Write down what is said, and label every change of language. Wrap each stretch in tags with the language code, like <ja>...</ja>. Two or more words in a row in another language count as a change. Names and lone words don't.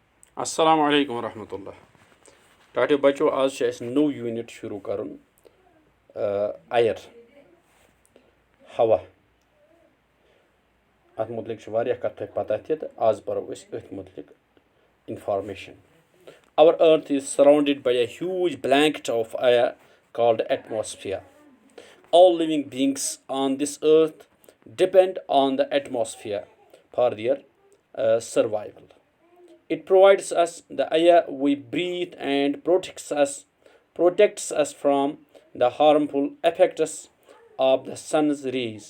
<ar>السلام عليكم ورحمة الله.</ar> <ks>Tati बच्चों आज से ऐसे नौ यूनिट शुरू करूँ आयर हवा अत मुतलिक वारिया कथ पता थी आज परो अथ मुतलिक information.</ks> <en>Our earth is surrounded by a huge blanket of air called atmosphere. All living beings on this earth depend on the atmosphere for their survival. It provides us the air we breathe and protects us from the harmful effects of the sun's rays.</en>